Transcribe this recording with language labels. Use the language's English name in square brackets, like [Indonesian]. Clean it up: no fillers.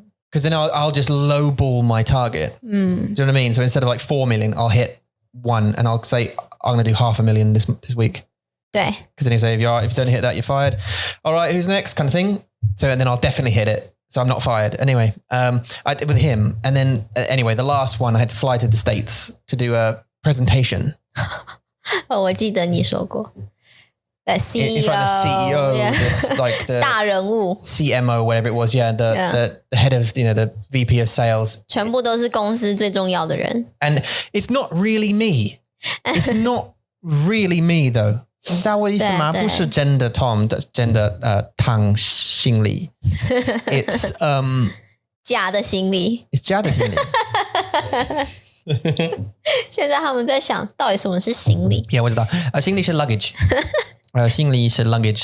[English] Because then I'll just lowball my target. Do you know what I mean? So instead of like 4 million, I'll hit 1 and I'll say I'm going to do $500,000 this week. [Chinese] 对 [English] Because then you say if you don't hit that, you're fired. All right, who's next? Kind of thing. So and then I'll definitely hit it. So I'm not fired. Anyway, with him. And then anyway, the last one I had to fly to the States to do a presentation. [Chinese] 我记得你说过 [English] The CEO, in front of the CEO, yeah. this, like the [Chinese] 大人物 [English] CMO, whatever it was, the head of the VP of sales. [Chinese] 全部都是公司最重要的人 [English] And it's not really me. It's not really me though. [Chinese] 你知道我意思吗？不是真的 Tom 真的汤心理 It's 假的行李 It's 假的行李现在他们在想到底什么是行李 [English] Yeah, [Chinese] 我知道行李是 luggage 行李是 luggage.